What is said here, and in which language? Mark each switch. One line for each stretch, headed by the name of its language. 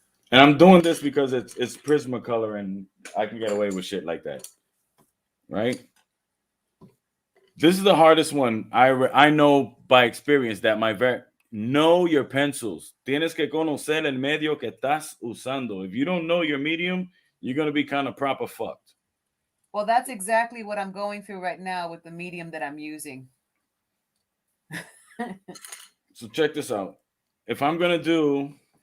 English: And I'm doing this because it's Prismacolor and I can get away with shit like that, right? This is the hardest one. I know by experience that know your pencils.
Spanish: Tienes que conocer el medio que estás usando.
English: If you don't know your medium, you're gonna be kind of proper fucked. Well, that's exactly what I'm going through right now with the medium that I'm using. So check this out. If I'm gonna do,